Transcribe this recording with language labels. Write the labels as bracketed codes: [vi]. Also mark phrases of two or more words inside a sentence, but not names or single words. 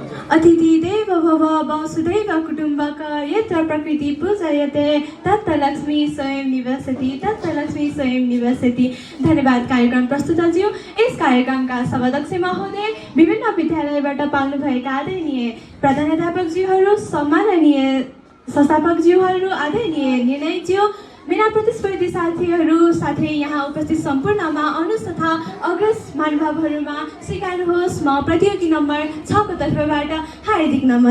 [sa] अतिथि देवो भव वसुधैव कुटुम्बकम् यत्र प्रकृति पूजयते तत्र लक्ष्मी स्वयं निवसति तत्र लक्ष्मी स्वयं निवसति। [ne] धन्यवाद कार्यक्रम प्रस्तुतज्यू। इस कार्यक्रमका सभाध्यक्ष महोदय, विभिन्न विद्यालयबाट पाल्नुभएका आदरणीय प्रधानाध्यापकज्यूहरू, सम्माननीय संस्थापकज्यूहरू, आदरणीय निर्णयज्यू, मेरा प्रतिस्पर्धी साथीहरू, साथै यहाँ उपस्थित सम्पूर्णमा अनुज तथा अग्रज महानुभावहरूमा स्वीकार्नुहोस् म प्रतियोगी नम्बर 6 को तर्फबाट हार्दिक नमन।